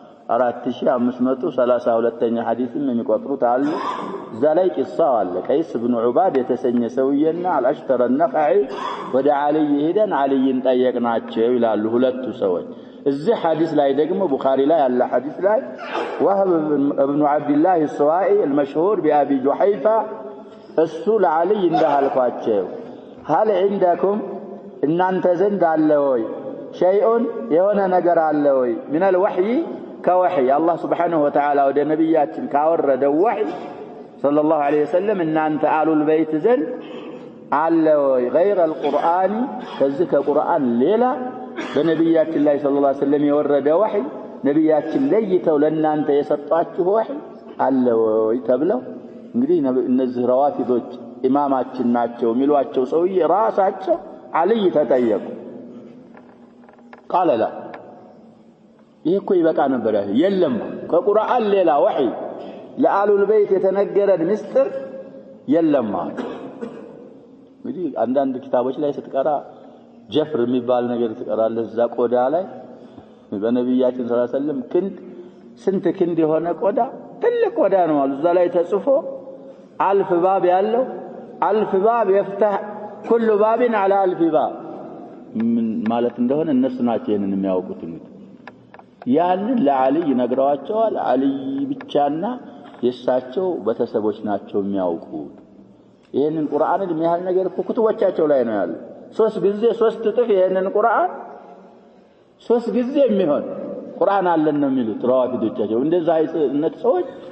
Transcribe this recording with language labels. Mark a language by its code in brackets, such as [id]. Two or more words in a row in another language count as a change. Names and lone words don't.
[am] 4532ኛ ሐዲስም የሚቆጥሩት አሉ። እዛ ላይ ቂሳው አለ። ቀይስ ኢብኑ ዑባድ የተሰኘ ሰውየና አልአሽተረ النخعي ወደ አልይ ሄደን አልይን ጠየቅናቸው ይላሉ ሁለቱ ሰዎች። እዚህ ሐዲስ ላይ ደግሞ ቡኻሪ ላይ ያለ ሐዲስ ላይ ወህብ ኢብኑ አብዱላህ السوائي [ar] المشهور بأبي جحيفة [am] እሱ ለአልይ እንዳልኳቸው [ar] هل عندكم [am] እናንተ ዘንድ አለ ወይ شيء የሆነ ነገር አለ ወይ [ar] من الوحي كوحي الله سبحانه وتعالى [am] ወደ ነብያችን ካወረደው ወህይ [ar] صلى الله عليه وسلم [am] እናንተ አሉል በይት ዘንድ አለ ወይ [ar] غير القرآن [am] ከዚህ ከቁርአን ሌላ በነብያችን ላይ [ar] صلى الله عليه وسلم [am] የወረደ ወህይ ነብያችን ለይተው ለናንተ የሰጣችሁ ወህይ አለ ወይ ተብለው እንግዲህ እነዚህ ረዋፊዶች ኢማማችን ናቸው የሚሏቸው ሰውዬ ራሳቸው አልይ ተጠየቁ። [ar] قال لا [am] ይሄ እኮ ይበቃ ነበር ያለው የለም ከቁርአን ሌላ ወህይ ለአሉል በይት የተነገረን ምስጢር የለም ማለት እንግዲህ አንዳንድ ኪታቦች ላይ ስትቀራ ጀፍር የሚባል ነገር ትቀራለህ። እዛ ቆዳ ላይ በነብያችን [ar] صلى الله عليه [am] ወሰለም ክንድ ስንት ክንድ የሆነ ቆዳ ትልቅ ቆዳ ነው። እዛ ላይ ተጽፎ [ar] ألف باب [am] ያለው [ar] ألف باب يفتح كل باب على ألف باب [am] ማለት እንደሆነ እነሱ ናቸው ይሄንን የሚያውቁት ያንን ለዓሊ ነግረዋቸዋል ዓሊ ብቻና የሳቸው በተሰቦች ናቸው የሚያውቁት ይሄንን ቁርአንን የሚያህል ነገር ኩቱቦቻቸው ላይ ነው ያለው 3 ጊዜ 3 እጥፍ ይሄንን ቁርአን 3 ጊዜ የሚሆን ቁርአን አለን ነው የሚሉት ራዋፊዶቻቸው እንደዛ አይነት ሰዎች